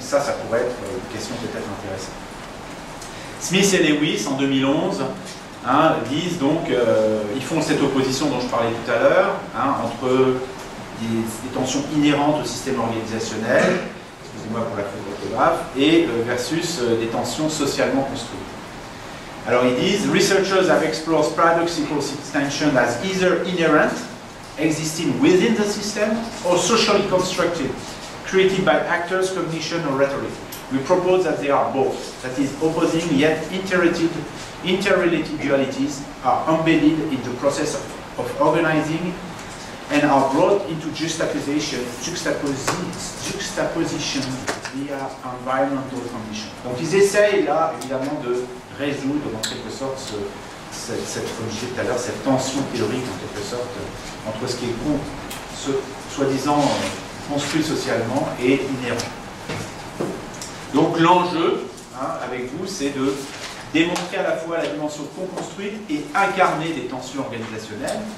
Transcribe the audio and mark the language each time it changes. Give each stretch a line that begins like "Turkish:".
French: Ça pourrait être une question peut-être intéressante. Smith et Lewis, en 2011, disent donc, ils font cette opposition dont je parlais tout à l'heure, entre des tensions inhérentes au système organisationnel, excusez-moi pour la faute d'orthographe, et versus des tensions socialement construites. Alors ils disent,
English: researchers have explored paradoxical tension as either inherent, existing within the system, or socially constructed, created by actors, cognition, or rhetoric. We propose that they are both, that is, opposing yet interrelated dualities are embedded in the process of organizing and are brought into juxtaposition via environmental conditions.
French: Donc ils essayent là, évidemment, de résoudre en quelque sorte comme je disais tout à l'heure, cette tension théorique en quelque sorte entre ce qui est soi-disant construit socialement et inhérent. Donc l'enjeu avec vous, c'est de démontrer à la fois la dimension co-construite et incarner des tensions organisationnelles.